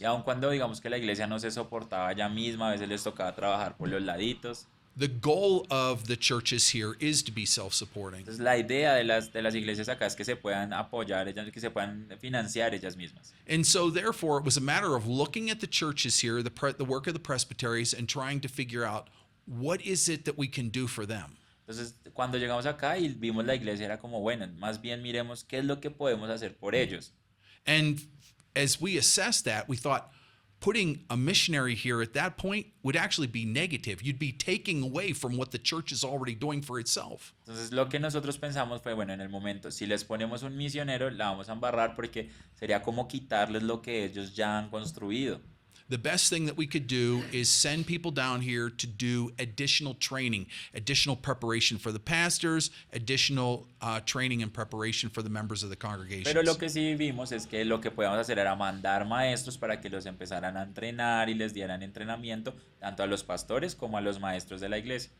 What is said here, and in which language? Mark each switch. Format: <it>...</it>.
<es>Y aun cuando digamos que la iglesia no se soportaba ella misma, a veces les tocaba trabajar por los laditos.</es> <en>The goal of the churches here is to be self-supporting.</en> <es>Entonces la idea de las iglesias acá es que se puedan apoyar ellas, que se puedan financiar ellas mismas.</es> <en>And so therefore it was a matter of looking at the churches here, the work of the presbyteries, and trying to figure out what is it that we can do for them.</en> <es>Entonces, cuando llegamos acá y vimos la iglesia, era como, bueno, más bien miremos qué es lo que podemos hacer por ellos.</es> <en>And as we assessed that, we thought putting a missionary here at that point would actually be negative. You'd be taking away from what the church is already doing for itself.</en> <es>Entonces, lo que nosotros pensamos fue, bueno, en el momento, si les ponemos un misionero, la vamos a embarrar porque sería como quitarles lo que ellos ya han construido.</es> <en>The best thing that we could do is send people down here to do additional training, additional preparation for the pastors, additional training and preparation for the members of the congregation.</en> <es>Pero lo que sí vimos es que lo que podíamos hacer era mandar maestros para que los empezaran a entrenar y les dieran entrenamiento tanto a los pastores como a los maestros de la iglesia.</es>